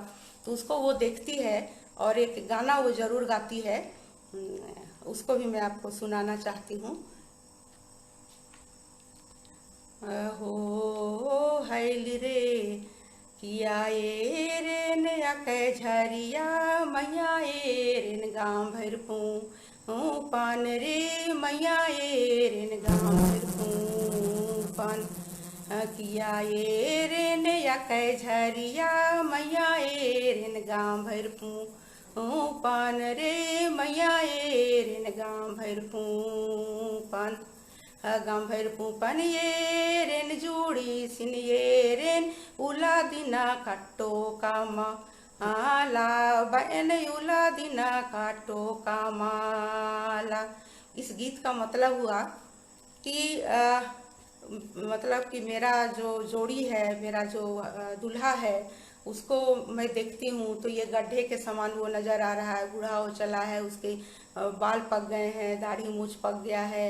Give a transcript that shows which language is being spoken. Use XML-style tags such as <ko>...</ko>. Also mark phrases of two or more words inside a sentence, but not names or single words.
<hi>तो उसको वो देखती है और एक गाना वो जरूर गाती है, उसको भी मैं आपको सुनाना चाहती हूँ।</hi> <kru>हो हैली रे किया ए रेन अकै झरिया मैया ए रेन गाँव भर पान रे मैया ए रेन गाँव भर पान किया ए रेन अकै झरिया मैया ए रेन गाँव भर पान रे मैया ए रेन गाँव भर पान। गाँव भर पूपन ये रेन जूड़ी सिन ये रेन उला दिना काटो कामा आला बहन उला दिना काटो कामाला।</kru> <hi>इस गीत का मतलब हुआ कि मतलब कि मेरा जो जोड़ी है, मेरा जो दूल्हा है, उसको मैं देखती हूँ तो ये गड्ढे के समान वो नज़र आ रहा है, बूढ़ा हो चला है, उसके बाल पक गए हैं, दाढ़ी मूछ पक गया है।</hi>